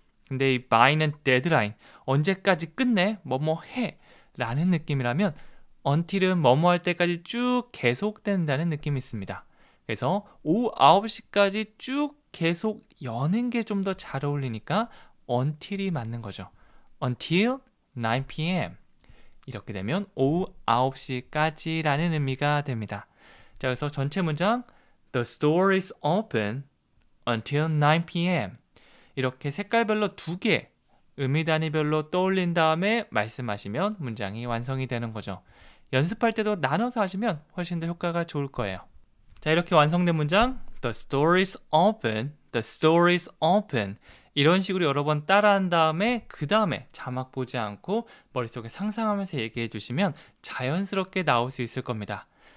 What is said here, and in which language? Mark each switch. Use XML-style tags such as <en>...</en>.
<ko>근데 이 by는 deadline, 언제까지 끝내, 뭐뭐 해 라는 느낌이라면 until은 뭐뭐 할 때까지 쭉 계속된다는 느낌이 있습니다. 그래서 오후 9시까지 쭉 계속 여는 게 좀 더 잘 어울리니까 until이 맞는 거죠.</ko> <en>until 9 p.m.</en> <ko>이렇게 되면 오후 9시까지라는 의미가 됩니다. 자, 그래서 전체 문장</ko> <en>The store is open until 9 p.m.</en> <ko>이렇게 색깔별로 두 개, 의미 단위별로 떠올린 다음에 말씀하시면 문장이 완성이 되는 거죠. 연습할 때도 나눠서 하시면 훨씬 더 효과가 좋을 거예요. 자, 이렇게 완성된 문장</ko> <en>The store is open,</en> <ko>the store is open 이런 식으로 여러 번 따라한 다음에 그 다음에 자막 보지 않고 머릿속에 상상하면서 얘기해 주시면 자연스럽게 나올 수 있을 겁니다.</ko>